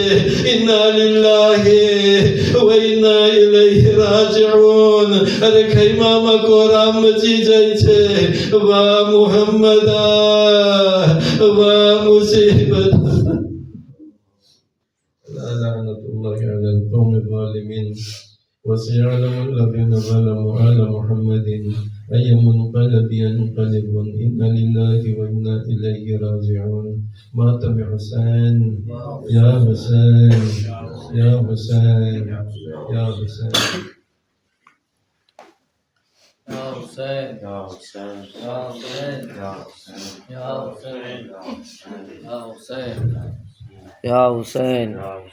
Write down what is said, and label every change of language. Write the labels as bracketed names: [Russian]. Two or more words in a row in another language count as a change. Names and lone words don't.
[Arabic] إنا لله وإنا إليه راجعون. [Gujarati] અરે ખૈમામાં કોરામ મચી જાય છે. વાહ મુહમ્મદા, વાહ મુસીબત. [Arabic] لعنة الله على القوم الظالمين. وسيعلم الذين ظلموا على محمد أي منقلب ينقلبون إنا لله وإنا إليه راجعون. ماتم حسين يا حسين يا حسين يا حسين. يا حسين، يا حسين، يا حسين، يا حسين، يا حسين، يا حسين، يا حسين.